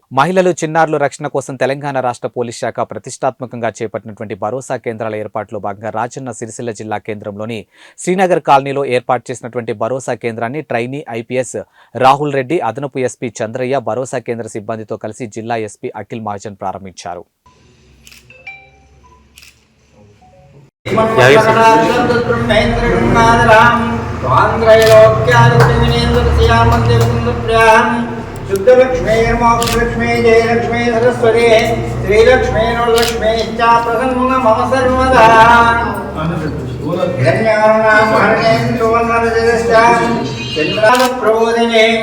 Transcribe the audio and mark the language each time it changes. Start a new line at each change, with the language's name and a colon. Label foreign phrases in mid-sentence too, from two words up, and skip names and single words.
Telugu: మహిళలు చిన్నారుల రక్షణ కోసం తెలంగాణ రాష్ట్ర పోలీస్ శాఖ ప్రతిష్టాత్మకంగా చేపట్టినటువంటి భరోసా కేంద్రాల ఏర్పాటులో భాగంగా రాజన్న సిరిసిల్ల జిల్లా కేంద్రంలోని శ్రీనగర్ కాలనీలో ఏర్పాటు చేసినటువంటి భరోసా కేంద్రాన్ని
English: trainee IPS
Telugu: రాహుల్ రెడ్డి, అదనపు ఎస్పీ చంద్రయ్య భరోసా కేంద్ర సిబ్బందితో కలిసి జిల్లా ఎస్పీ అఖిల్ మహాజన్ ప్రారంభించారు.
Sanskrit: शुद्धलक्ष्मी जयलक्ष्मी सरस्वती श्रीलक्ष्मी लक्ष्मी प्रसन्न मम सर्वदा प्रबोधिने